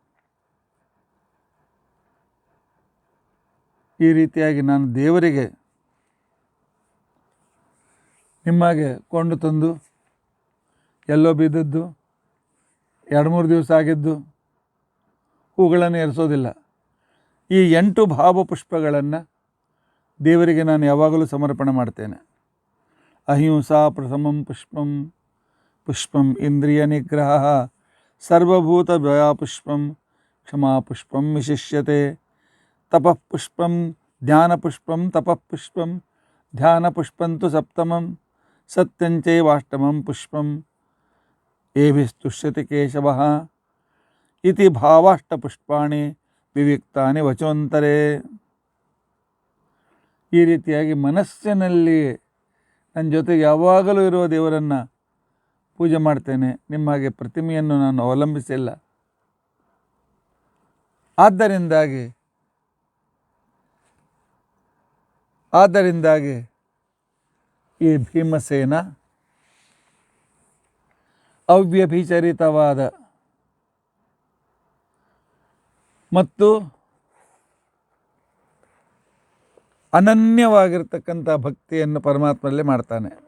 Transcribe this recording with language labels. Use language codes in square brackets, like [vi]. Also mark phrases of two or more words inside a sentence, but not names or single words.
[kn] ಈ ರೀತಿಯಾಗಿ ನಾನು ದೇವರಿಗೆ ನಿಮಗೆ ಕೊಂಡು ತಂದು ಎಲ್ಲೋ ಬಿದ್ದದ್ದು 2-3 ದಿವಸ ಆಗಿದ್ದು ಹೂಗಳನ್ನು ಏರಿಸೋದಿಲ್ಲ. ಈ 8 ಭಾವಪುಷ್ಪಗಳನ್ನು ದೇವರಿಗೆ ನಾನು ಯಾವಾಗಲೂ ಸಮರ್ಪಣೆ ಮಾಡ್ತೇನೆ. [sa] ಅಹಿಂಸಾ ಪ್ರಥಮಂ ಪುಷ್ಪಂ, ಪುಷ್ಪಂ ಇಂದ್ರಿಯ ನಿಗ್ರಹ, ಸರ್ವಭೂತ ಭಯ ಪುಷ್ಪಂ, ಕ್ಷಮಾ ಪುಷ್ಪಂ ವಿಶಿಷ್ಯತೆ, ತಪಃ ಪುಷ್ಪಂ ಧ್ಯಾನಪುಷ್ಪಂ, ತಪಃ ಪುಷ್ಪಂ ಧ್ಯಾನಪುಷ್ಪಂತು ಸಪ್ತಮಂ, ಸತ್ಯಂಚೈವಾಷ್ಟಮಂ ಪುಷ್ಪಂ ಏಭಿಸ್ತುಷ್ಯತಿ ಕೇಶವಃ ಇತಿ ಭಾವಾಷ್ಟಪುಷ್ಪಾಣಿ ವಿವಿಕ್ತಾನಿ ವಚೋಂತರೇ. [kn] ಈ ರೀತಿಯಾಗಿ ಮನಸ್ಸಿನಲ್ಲಿ ನನ್ನ ಜೊತೆಗೆ ಯಾವಾಗಲೂ ಇರುವ ದೇವರನ್ನು ಪೂಜೆ ಮಾಡ್ತೇನೆ. ನಿಮ್ಮ ಹಾಗೆ ಪ್ರತಿಮೆಯನ್ನು ನಾನು ಅವಲಂಬಿಸಿಲ್ಲ. ಆದ್ದರಿಂದಾಗಿ ಈ ಭೀಮಸೇನ ಅವ್ಯಭಿಚರಿತವಾದ ಮತ್ತು ಅನನ್ಯವಾಗಿರ್ತಕ್ಕಂಥ ಭಕ್ತಿಯನ್ನು ಪರಮಾತ್ಮನಲ್ಲಿ ಮಾಡ್ತಾನೆ.